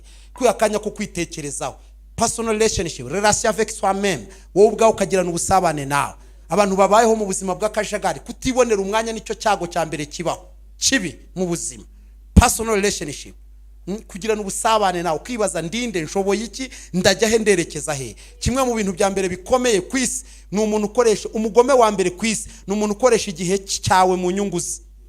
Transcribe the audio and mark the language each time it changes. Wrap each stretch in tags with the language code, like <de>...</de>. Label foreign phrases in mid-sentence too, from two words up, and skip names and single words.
<rw>Kwiha akanya ko kwitekerezaho.</rw> <en>Personal relationship,</en> <fr>relation avec soi-même.</fr> <rw>Wowe ubwawe ukagirana ubusabane nawe. Abantu babayeho mu buzima bw'akajagari kutibonera umwanya nicyo cyago cya mbere kibaho. Kibi mu buzima.</rw> <en>Personal relationship,</en> <rw>kugirana ubusabane nawe kwibaza ndinde nshoboye iki ndajya he nderekeza he. Kimwe mu bintu bya mbere bikomeye kwisi ni umuntu ukoresha umugome wa mbere kwisi ni umuntu ukoresha igihe cyawe mu nyungu ze.</rw>